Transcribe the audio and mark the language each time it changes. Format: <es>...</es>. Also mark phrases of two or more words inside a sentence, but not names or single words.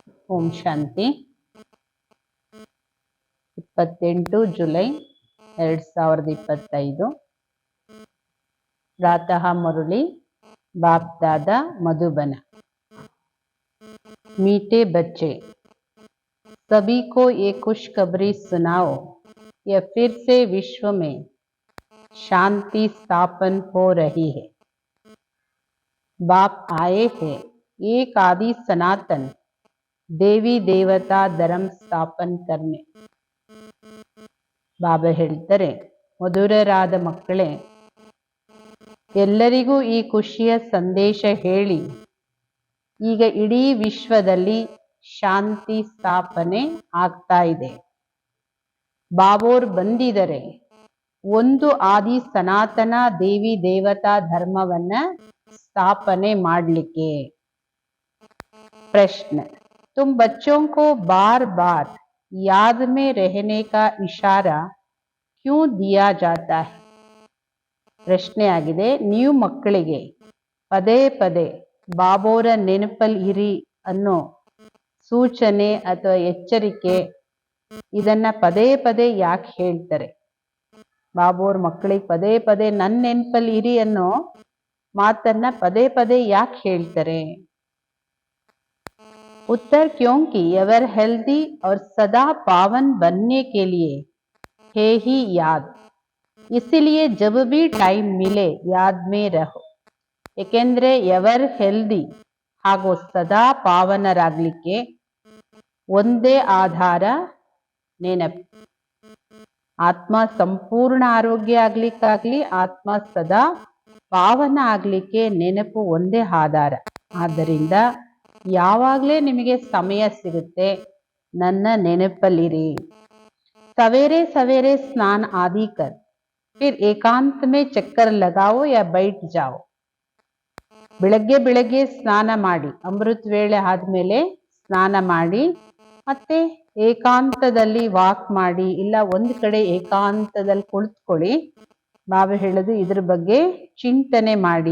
<kn>ಓಂ ಶಾಂತಿ 28 ಜುಲೈ 2025</kn> <hi>प्रातः मुरली बाप दादा मधुबन। मीठे बच्चे, सभी को ये खुशखबरी सुनाओ, यह फिर से विश्व में शांति स्थापन हो रही है। बाप आए हैं एक आदि सनातन देवी देवता धर्म स्थापन करने।</hi> <kn>ಬಾಬಾ ಹೇಳ್ತಾರೆ, ಮಧುರರಾದ ಮಕ್ಕಳೇ, ಎಲ್ಲರಿಗೂ ಈ ಖುಷಿಯ ಸಂದೇಶ ಹೇಳಿ, ಈಗ ಇಡೀ ವಿಶ್ವದಲ್ಲಿ ಶಾಂತಿ ಸ್ಥಾಪನೆ ಆಗ್ತಾ ಇದೆ. ಬಾಬೋರ್ ಬಂದಿದರೆ ಒಂದು ಆದಿ ಸನಾತನ ದೇವಿ ದೇವತಾ ಧರ್ಮವನ್ನ ಸ್ಥಾಪನೆ ಮಾಡಲಿಕ್ಕೆ. ಪ್ರಶ್ನೆ,</kn> <hi>तुम बच्चों को बार बार याद में रहने का इशारा क्यों दिया जाता है?</hi> <kn>ಪ್ರಶ್ನೆ ಆಗಿದೆ, ನೀವು ಮಕ್ಕಳಿಗೆ ಪದೇ ಪದೇ ಬಾಬೋರ ನೆನಪಲ್ಲಿ ಇರಿ ಅನ್ನೋ ಸೂಚನೆ ಅಥವಾ ಎಚ್ಚರಿಕೆ ಇದನ್ನ ಪದೇ ಪದೇ ಯಾಕೆ ಹೇಳ್ತಾರೆ? ಬಾಬೋರ್ ಮಕ್ಕಳಿಗೆ ಪದೇ ಪದೇ ನನ್ನ ನೆನಪಲ್ಲಿ ಇರಿ ಅನ್ನೋ ಮಾತನ್ನ ಪದೇ ಪದೇ ಯಾಕೆ ಹೇಳ್ತಾರೆ?</kn> <hi>उत्तर, क्योंकि</hi> <en>ever healthy</en> <hi>और सदा पावन बनने के लिए है ही याद, इसलिए जब भी टाइम मिले याद में रहो.</hi> <kn>ಏಕೆಂದ್ರೆ</kn> <en>ever healthy</en> <kn>ಹಾಗೂ ಸದಾ ಪಾವನರಾಗ್ಲಿಕ್ಕೆ ಒಂದೇ ಆಧಾರ ನೆನಪು. ಆತ್ಮ ಸಂಪೂರ್ಣ ಆರೋಗ್ಯ ಆಗ್ಲಿಕ್ಕಾಗ್ಲಿ, ಆತ್ಮ ಸದಾ ಪಾವನ ಆಗ್ಲಿಕ್ಕೆ ನೆನಪು ಒಂದೇ ಆಧಾರ. ಆದ್ದರಿಂದ ಯಾವಾಗಲೇ ನಿಮಗೆ ಸಮಯ ಸಿಗುತ್ತೆ ನನ್ನ ನೆನಪಲ್ಲಿರಿ.</kn> <hi>सवेरे सवेरे स्नान आदि कर फिर एकांत में चक्कर लगाओ या बैठ जाओ.</hi> <kn>ಬೆಳಗ್ಗೆ ಬೆಳಗ್ಗೆ ಸ್ನಾನ ಮಾಡಿ, ಅಮೃತ ವೇಳೆ ಆದ್ಮೇಲೆ ಸ್ನಾನ ಮಾಡಿ, ಮತ್ತೆ ಏಕಾಂತದಲ್ಲಿ ವಾಕ್ ಮಾಡಿ, ಇಲ್ಲ ಒಂದು ಕಡೆ ಏಕಾಂತದಲ್ಲಿ ಕುಳಿತುಕೊಳ್ಳಿ. ಬಾಬಾ ಹೇಳೋದು ಇದ್ರ ಬಗ್ಗೆ ಚಿಂತನೆ ಮಾಡಿ.</kn>